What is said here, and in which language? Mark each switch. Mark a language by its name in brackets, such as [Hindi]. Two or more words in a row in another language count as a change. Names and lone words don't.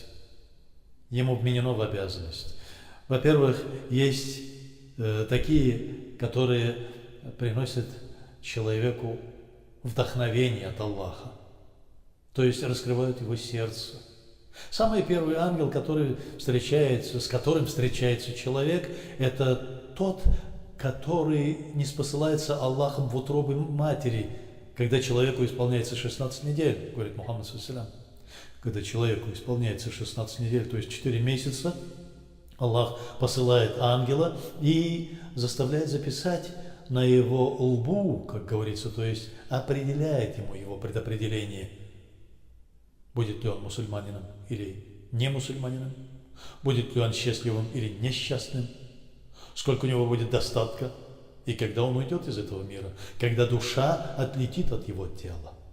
[Russian] Ему вменено в обязанность. Во-первых, есть такие, которые приносят человеку вдохновение от Аллаха, то есть раскрывают его сердце. Самый первый ангел, с которым встречается человек, это тот, который не спосылается Аллахом в утробе матери, когда человеку исполняется 16 недель, говорит Мухаммад, [Arabic] صلى الله عليه وسلم. [Russian] Когда человеку исполняется 16 недель, то есть 4 месяца, Аллах посылает ангела и заставляет записать на его лбу, как говорится, то есть определяет ему его предопределение. Будет ли он мусульманином или не мусульманином, будет ли он счастливым или несчастным, сколько у него будет достатка, и когда он уйдет из этого мира, когда душа отлетит от его тела.